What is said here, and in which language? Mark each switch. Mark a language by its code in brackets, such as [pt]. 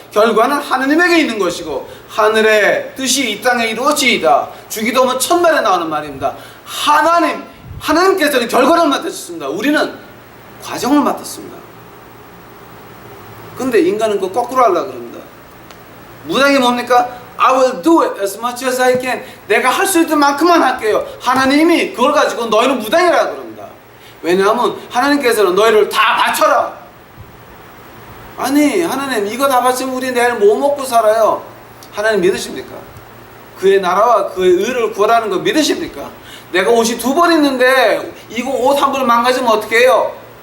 [ko] 결과는 하나님에게 있는 것이고 하늘의 뜻이 이 땅에 이루어지이다. 주기도문 1000번에 나오는 말입니다. 하나님께서는 결과를 맡으셨습니다. 우리는 과정을 맡았습니다. 근데 인간은 그거 거꾸로 하려고 그럽니다. 무당이 뭡니까? [en] I will do it as much as I can. [ko] 내가 할 수 있는 만큼만 할게요. 하나님이 그걸 가지고 너희는 무당이라고 그럽니다. 왜냐하면 하나님께서는 너희를 다 바쳐라. 아니, 하나님 이거 다 바치면 우리 내일 뭐 먹고 살아요? 하나님 믿으십니까? 그의 나라와 그의 의를 구하라는 거 믿으십니까? 내가 옷이 2벌 있는데 이거 옷 한 벌 망가지면 어떻게 해요?